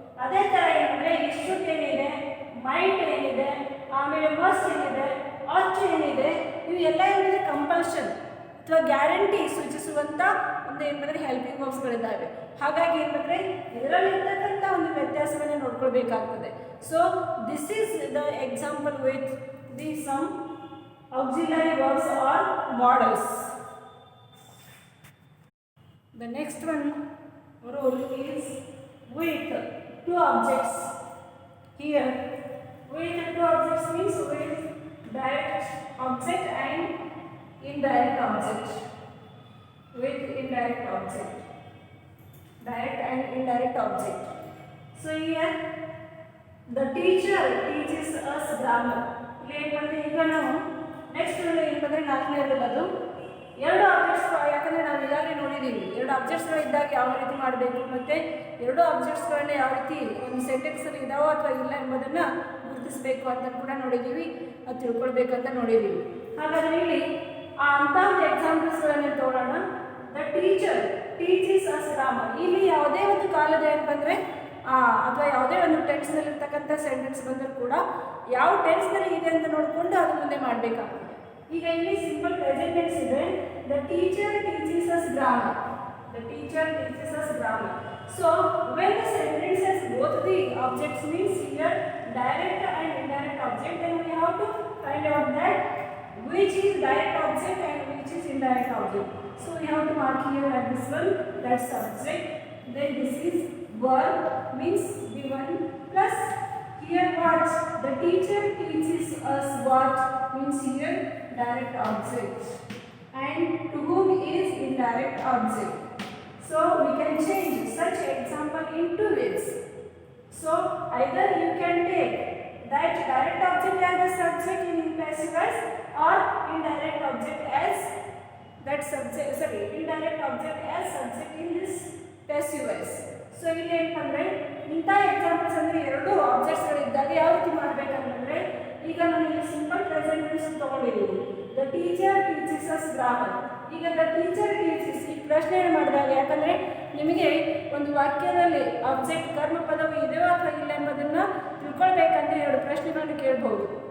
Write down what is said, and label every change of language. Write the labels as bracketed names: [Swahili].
[Kannada] ಅದೇ ಥರ ಏನಂದರೆ ಈ ಶುಡ್ ಏನಿದೆ, ಮೈಟ್ ಏನಿದೆ, ಆಮೇಲೆ ಮಸ್ಟ್ ಏನಿದೆ, ought to ಏನಿದೆ, ಇವು ಎಲ್ಲ ಏನಿದೆ ಕಂಪಲ್ಷನ್ ಅಥವಾ ಗ್ಯಾರಂಟಿ ಸೂಚಿಸುವಂಥ ಒಂದು ಏನಂದರೆ ಹೆಲ್ಪಿಂಗ್ ವರ್ಬ್ಸ್ಗಳಿದ್ದಾವೆ. ಹಾಗಾಗಿ ಏನಂದರೆ ಇದರಲ್ಲಿರ್ತಕ್ಕಂಥ ಒಂದು ವ್ಯತ್ಯಾಸವನ್ನು ನೋಡ್ಕೊಳ್ಬೇಕಾಗ್ತದೆ. [English] So this is the example with the some auxiliary verbs or models. The next one rule is with two objects. Here with two objects means with direct object and indirect object. With indirect object, direct and indirect object. So here the teacher teaches us grammar. [Kannada] ಈಗ ನಾವು next ಏನಂದರೆ ನಾಲ್ಕನೇದಲ್ಲ, ಅದು ಎರಡು objects, ಯಾಕಂದರೆ ನಾವು ಈಗಾಗಲೇ ನೋಡಿದ್ದೀವಿ ಎರಡು ಆಬ್ಜೆಕ್ಟ್ಸ್ಗಳು ಇದ್ದಾಗ ಯಾವ ರೀತಿ ಮಾಡಬೇಕು, ಮತ್ತು ಎರಡು ಆಬ್ಜೆಕ್ಟ್ಸ್ಗಳನ್ನ ಯಾವ ರೀತಿ ಒಂದು ಸೆಂಟೆನ್ಸಲ್ಲಿ ಇದಾವೋ ಅಥವಾ ಇಲ್ಲ ಎಂಬುದನ್ನು ಗುರುತಿಸಬೇಕು ಅಂತ ಕೂಡ ನೋಡಿದ್ದೀವಿ, ಅದು ತಿಳ್ಕೊಳ್ಬೇಕಂತ ನೋಡಿದ್ದೀವಿ. ಹಾಗಾದರೆ ಇಲ್ಲಿ ಅಂಥ ಒಂದು ಎಕ್ಸಾಂಪಲ್ಸ್ಗಳನ್ನು ತಗೊಳ್ಳೋಣ. [English] The teacher teaches us grammar. [Kannada] ಇಲ್ಲಿ ಯಾವುದೇ ಒಂದು ಕಾಲದ ಏನು ಬಂದರೆ ಅಥವಾ ಯಾವುದೇ ಒಂದು ಟೆನ್ಸ್ನಲ್ಲಿರ್ತಕ್ಕಂಥ ಸೆಂಟೆನ್ಸ್ ಬಂದರೂ ಕೂಡ ಯಾವ ಟೆನ್ಸ್ನಲ್ಲಿ ಇದೆ ಅಂತ ನೋಡಿಕೊಂಡು ಅದು ಮುಂದೆ ಮಾಡಬೇಕಾಗ್ತದೆ. ಈಗ ಇಲ್ಲಿ ಸಿಂಪಲ್ ಪ್ರೆಸೆಂಟ್ ಟೆನ್ಸ್ ಇದೆ. [English] The teacher teaches us grammar. The teacher teaches us grammar. So when the sentence has both the objects means here direct and indirect object, then we have to find out that which is direct object and which is indirect object. So we have to mark here like this one, that subject. Then this is verb, means given, plus here what? The teacher teaches us what, means here direct object. And to whom is indirect object. So we can change such example in two ways. So either you can take that direct object as the subject in passive voice, or indirect object as that subject, sorry, indirect object as subject in this passive voice. [Kannada] So ಇಲ್ಲಿ ಏನಂತಂದ್ರೆ ಇಂಥ examples ಅಂದ್ರೆ ಎರಡು objects ಗಳು ಇದ್ದಾಗ ಯಾವ ರೀತಿ ಮಾಡಬೇಕಂತಂದ್ರೆ, ಈಗ ನಾನು ಇಲ್ಲಿ ಸಿಂಪಲ್ ಪ್ರೆಸೆಂಟ್ ಟೆನ್ಸ್ ತಗೊಂಡಿದ್ದೀನಿ. [English] The teacher teaches us grammar. [Kannada] ಈಗ ದ ಟೀಚರ್ ಟೀಚಸ್ ಈ ಪ್ರಶ್ನೆ ಮಾಡಿದಾಗ, ಯಾಕಂದ್ರೆ ನಿಮಗೆ ಒಂದು ವಾಕ್ಯದಲ್ಲಿ ಆಬ್ಜೆಕ್ಟ್ ಕರ್ಮಪದವು ಇದೆಯೋ ಅಥವಾ ಇಲ್ಲ ಎಂಬುದನ್ನು ತಿಳ್ಕೊಳ್ಬೇಕಂದ್ರೆ ಎರಡು ಪ್ರಶ್ನೆಗಳನ್ನು ಕೇಳಬಹುದು.